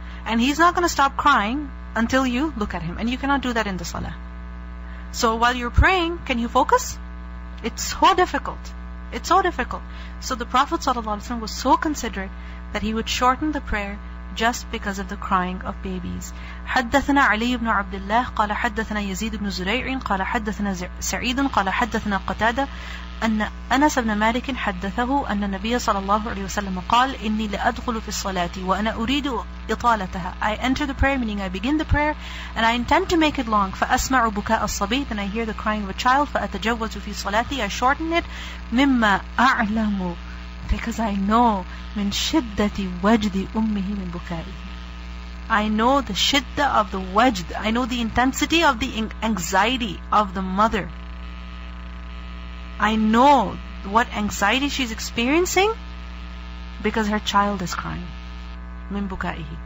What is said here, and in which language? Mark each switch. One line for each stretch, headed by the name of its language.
English: And he's not going to stop crying until you look at him. And you cannot do that in the salah. So while you're praying, can you focus? It's so difficult. It's so difficult. So the Prophet ﷺ was so considerate that he would shorten the prayer just because of the crying of babies.
Arabic: حدثنا علي بن عبد الله قال حدثنا يزيد بن زريع قال حدثنا سعيد قال حدثنا قتادة أن أنس بن مالك حدثه أن النبي صلى الله عليه وسلم قال إني لأدخل في الصلاة وأنا أريد إطالتها.
English: I enter the prayer, meaning I begin the prayer and I intend to make it long.
Arabic: فأسمع بكاء الصبي,
English: then I hear the crying of a child.
Arabic: فأتجوز في صلاتي,
English: I shorten it.
Arabic: مما أعلم,
English: because I know
Arabic: من شدة وجد أمه من بكائه.
English: I know the shiddah of the wajd. I know the intensity of the anxiety of the mother. I know what anxiety she's experiencing because her child is crying. Min bukaihi.